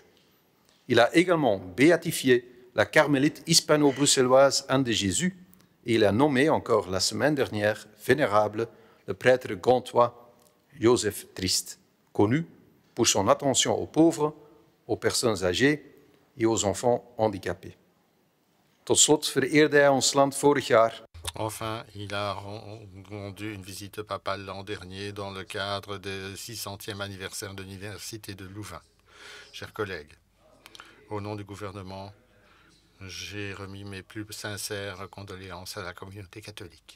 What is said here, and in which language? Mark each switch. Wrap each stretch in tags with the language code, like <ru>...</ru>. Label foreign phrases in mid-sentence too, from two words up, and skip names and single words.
<fr>Il a également béatifié la carmélite hispano-bruxelloise Anne de Jésus et il a nommé encore la semaine dernière vénérable le prêtre gantois Joseph Trist, connu pour son attention aux pauvres, aux personnes âgées et aux enfants handicapés.</fr> <nl>Tot slot vereerde hij ons land vorig jaar.</nl> <fr>Enfin, il a rendu une visite papale l'an dernier dans le cadre du 600e anniversaire de l'Université de Louvain. Chers collègues, au nom du gouvernement, j'ai remis mes plus sincères condoléances à la communauté catholique.</fr>